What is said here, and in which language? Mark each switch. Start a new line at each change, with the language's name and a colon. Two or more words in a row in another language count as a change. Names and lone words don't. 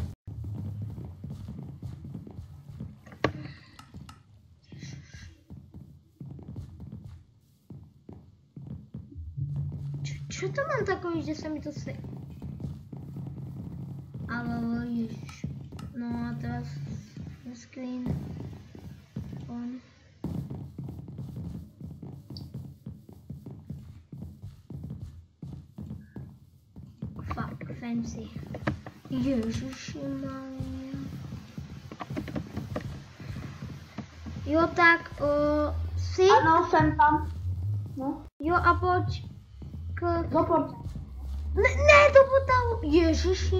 Czech: Čo to mám takový, že se mi to se... Ale ježiš. No a teraz
English: screen on. Fuck, fancy.
Czech: Ježišimaria. Jo, tak si? Ano, jsem tam. No. Jo, a pojď Do portálu. Ne, do portálu. Ježiši.